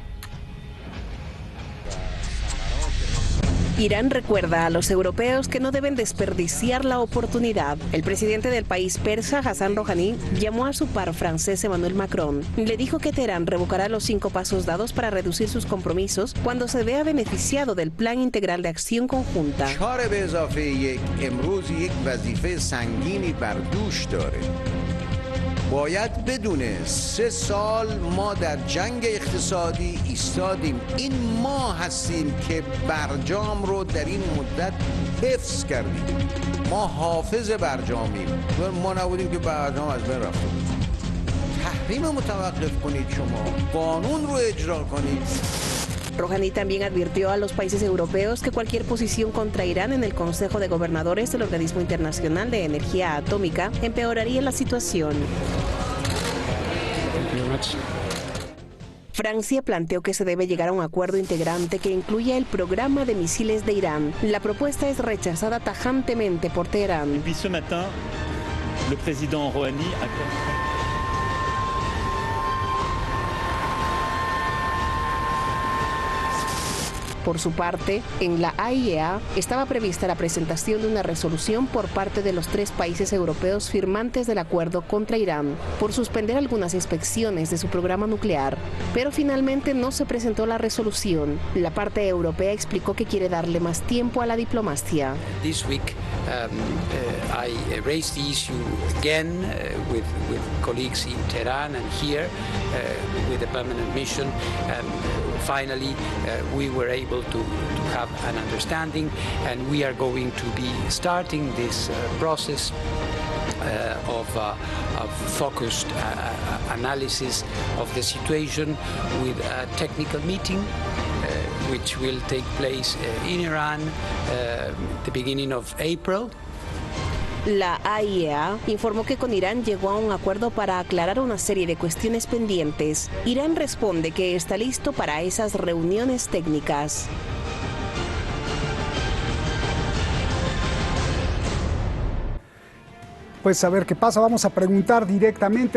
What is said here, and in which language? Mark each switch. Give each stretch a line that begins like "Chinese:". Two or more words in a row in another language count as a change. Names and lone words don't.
Spanish: Irán recuerda a los europeos que no deben desperdiciar la oportunidad. El presidente del país persa, Hassan Rouhani, llamó a su par francés Emmanuel Macron. Le dijo que Teherán revocará los 5 pasos dados para reducir sus compromisos cuando se vea beneficiado del Plan Integral de Acción Conjunta.
Persian: باید بدونه 3 سال ما در جنگ اقتصادی ایستادیم. این ما هستیم که برجام رو در این مدت حفظ کردیم. ما حافظ برجامیم. ما نبودیم که برجام از بین رفته. تحریم متوقف کنید شما. قانون رو اجرا کنید.
Spanish: Rouhani también advirtió a los países europeos que cualquier posición contra Irán en el Consejo de Gobernadores del Organismo Internacional de Energía Atómica empeoraría la situación. Francia planteó que se debe llegar a un acuerdo integrante que incluya el programa de misiles de Irán. La propuesta es rechazada tajantemente por Teherán.
French: Depuis ce matin, le président Rouhani a
Spanish: Por su parte, en la AIEA estaba prevista la presentación de una resolución por parte de los 3 países europeos firmantes del acuerdo contra Irán por suspender algunas inspecciones de su programa nuclear. Pero finalmente no se presentó la resolución. La parte europea explicó que quiere darle más tiempo a la diplomacia.
English: This week, I raised the issue again with colleagues in Tehran and here with the permanent mission. Finally, we were able to have an understanding, and we are going to be starting this process of focused analysis of the situation with a technical meeting which will take place in Iran the beginning of April.
Spanish: La AIEA informó que con Irán llegó a un acuerdo para aclarar una serie de cuestiones pendientes. Irán responde que está listo para esas reuniones técnicas. Pues a ver qué pasa, vamos a preguntar directamente.